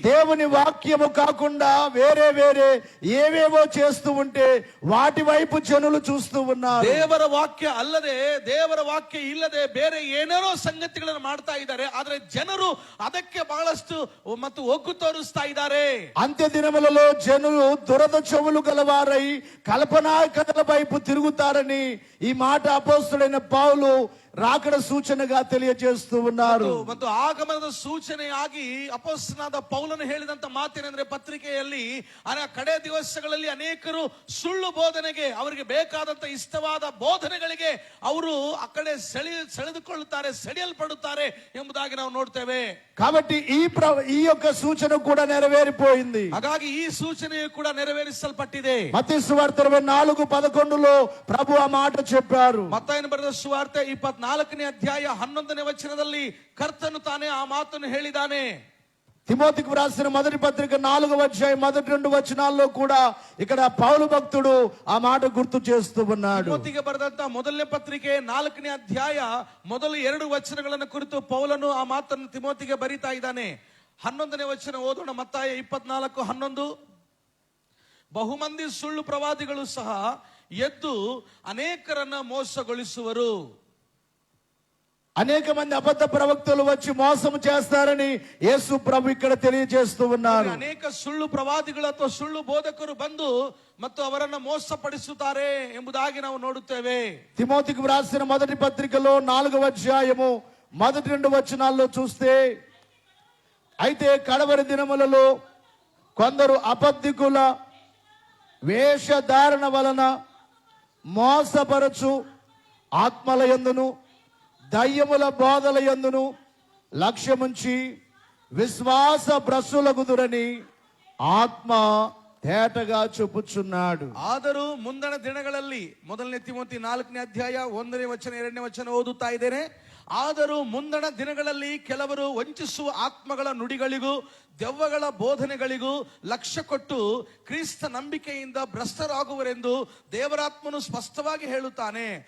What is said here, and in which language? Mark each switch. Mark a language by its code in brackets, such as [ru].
[te] దేవుని వాక్యము కాకుండా వేరే వేరే ఏవేవో చేస్తూ ఉంటే వాటి వైపు జనులు చూస్తూ ఉన్నారు. [kn] ದೇವರ ವಾಕ್ಯ ಅಲ್ಲದೆ, ದೇವರ ವಾಕ್ಯ ಇಲ್ಲದೆ ಬೇರೆ ಏನೇನೋ ಸಂಗತಿಗಳನ್ನು ಮಾಡ್ತಾ ಇದ್ದಾರೆ. ಆದ್ರೆ ಜನರು ಅದಕ್ಕೆ ಬಹಳಷ್ಟು ಮತ್ತು ಒಗ್ಗು ತೋರಿಸ್ತಾ ಇದ್ದಾರೆ. [te] అంత్య దినములలో జనులు దురద చెవులు గలవారై కల్పనా కథల వైపు తిరుగుతారని ఈ మాట అపోస్తుడైన పౌలు రాకడ సూచనగా తెలియజేస్తూ ఉన్నారు. [kn] ಮತ್ತು ಆಗಮನದ ಸೂಚನೆಯಾಗಿ ಅಪೊಸ್ತಲನಾದ ಪೌಲನು ಹೇಳಿದಂತ ಮಾತೇನೆಂದ್ರೆ, ಪತ್ರಿಕೆಯಲ್ಲಿ ಕಡೆ ದಿವಸಗಳಲ್ಲಿ ಅನೇಕರು ಸುಳ್ಳು ಬೋಧನೆಗೆ, ಅವರಿಗೆ ಬೇಕಾದಂತ ಇಷ್ಟವಾದ ಬೋಧನೆಗಳಿಗೆ ಅವರು ಆ ಕಡೆ ಸೆಳೆದುಕೊಳ್ಳುತ್ತಾರೆ, ಸೆಳೆಯಲ್ಪಡುತ್ತಾರೆ ಎಂಬುದಾಗಿ ನಾವು ನೋಡ್ತೇವೆ. [te] కాబట్టి ఈ యొక్క సూచన కూడా నెరవేరిపోయింది. [kn] ಹಾಗಾಗಿ ಈ ಸೂಚನೆಯು ಕೂಡ ನೆರವೇರಿಸಲ್ಪಟ್ಟಿದೆ. [te] మత్తయి సువార్త 24:11లో ప్రభు ఆ మాట చెప్పారు. [kn] ಮತ್ತಾಯನು ಬರೆದ ಸುವಾರ್ತೆ 24ನೇ ಅಧ್ಯಾಯ 11ನೇ ವಚನದಲ್ಲಿ ಕರ್ತನು ತಾನೇ ಆ ಮಾತನ್ನು ಹೇಳಿದ್ದಾನೆ. [te] తిమోతికి వ్రాసిన మొదటి పత్రిక 4వ అధ్యాయం మొదటి 2 వచనాల్లో కూడా ఇక్కడ పౌలు భక్తుడు ఆ మాట గుర్తు చేస్తూ ఉన్నాడు. [kn] ತಿಮೋತಿಗೆ ಬರೆದಂತ ಮೊದಲನೇ ಪತ್ರಿಕೆ 4ನೇ ಅಧ್ಯಾಯ ಮೊದಲ 2 ವಚನಗಳನ್ನು ಕುರಿತು ಪೌಲನು ಆ ಮಾತನ್ನು ತಿಮೋತಿಗೆ ಬರೀತಾ ಇದ್ದಾನೆ. 11ನೇ ವಚನ ಓದೋಣ. ಮತ್ತಾಯ 24:11. ಬಹುಮಂದಿ ಸುಳ್ಳು ಪ್ರವಾದಿಗಳು ಸಹ ಎದ್ದು ಅನೇಕರನ್ನ ಮೋಸಗೊಳಿಸುವರು. [te] అనేక మంది అబద్ధ ప్రవక్తలు వచ్చి మోసం చేస్తారని యేసు ప్రభు ఇక్కడ తెలియజేస్తూ ఉన్నారు. [kn] ಅನೇಕ ಸುಳ್ಳು ಪ್ರವಾದಿಗಳು ಅಥವಾ ಸುಳ್ಳು ಬೋಧಕರು ಬಂದು ಮತ್ತು ಅವರನ್ನ ಮೋಸಪಡಿಸುತ್ತಾರೆ ಎಂಬುದಾಗಿ ನಾವು ನೋಡುತ್ತೇವೆ. [te] తిమోతికి వ్రాసిన మొదటి పత్రికలో 4వ అధ్యాయము మొదటి 2 వచనాల్లో చూస్తే, అయితే కడవరి దినములలో కొందరు అబద్ధికుల వేషధారణ వలన మోసపరచు ఆత్మల యందును దయ్యముల బోధల యందును లక్ష్యముంచి విశ్వాస భ్రష్టులగుదురని ఆత్మ తేటగా చెప్పుచున్నాడు. [kn] ಆದರೂ ಮುಂದಣ ದಿನಗಳಲ್ಲಿ, ಮೊದಲನೇ ತಿಮೋತಿ 4ನೇ ಅಧ್ಯಾಯ 1ನೇ ವಚನ 2ನೇ ವಚನ ಓದುತ್ತಾ ಇದ್ದೇನೆ. ಆದರೂ ಮುಂದಣ ದಿನಗಳಲ್ಲಿ ಕೆಲವರು ವಂಚಿಸುವ ಆತ್ಮಗಳ ನುಡಿಗಳಿಗೂ ದೆವ್ವಗಳ ಬೋಧನೆಗಳಿಗೂ ಲಕ್ಷ್ಯ ಕೊಟ್ಟು ಕ್ರಿಸ್ತ ನಂಬಿಕೆಯಿಂದ ಭ್ರಷ್ಟರಾಗುವರೆಂದು ದೇವರಾತ್ಮನು ಸ್ಪಷ್ಟವಾಗಿ ಹೇಳುತ್ತಾನೆ.